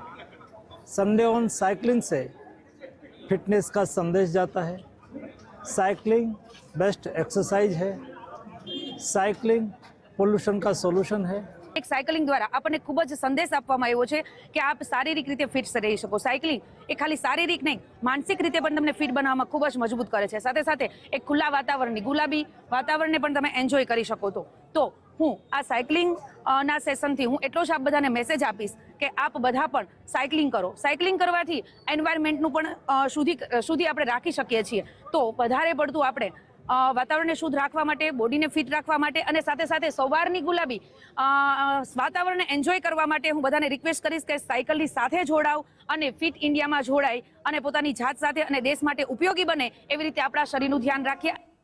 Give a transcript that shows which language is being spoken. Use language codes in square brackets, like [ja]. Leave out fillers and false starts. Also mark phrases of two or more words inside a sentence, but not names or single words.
[hi] संडे ऑन साइकिलिंग से फिटनेस का संदेश जाता है। साइकिलिंग [en] best exercise [hi] है। साइकिलिंग पोल्यूशन का सोल्यूशन है। [gu] એક સાઇકલિંગ દ્વારા આપને ખૂબ જ સંદેશ આપવામાં આવ્યો છે કિ આપ શારીરિક રીતે ફિટ રહી શકો। સાઇકલિંગ એ ખાલી શારીરિક નહીં, માનસિક રીતે પણ તમને ફિટ બનાવવામાં ખૂબ જ મજબૂત કરે છે। સાથે સાથે એક ખુલા વાતાવરણની, ગુલાબી વાતાવરણને પણ તમે એન્જોય કરી શકો। તો હું આ સાઇકલિંગ ના સેશનથી હું એટલો જ આપ બધાને મેસેજ આપીશ કિ આપ બધા પણ સાઇકલિંગ કરો। સાઇકલિંગ કરવાથી એન્વાયરમેન્ટનું પણ શુદ્ધિ આપણે રાખી શકીએ છીએ। તો વધારે પડતું આપણે વાતાવરણ શુદ્ધ રાખવા માટે, બોડી ને ફિટ રાખવા માટે અને સાથે સાથે સવારની ગુલાબી વાતાવરણ એન્જોય કરવા માટે હું બધાને રિક્વેસ્ટ કરીશ કે સાઇકલની સાથે જોડાવ અને ફિટ ઇન્ડિયા માં જોડાય અને પોતાની જાત સાથે અને દેશ માટે ઉપયોગી બને એવી રીતે આપણા શરીરનું ધ્યાન રાખીએ।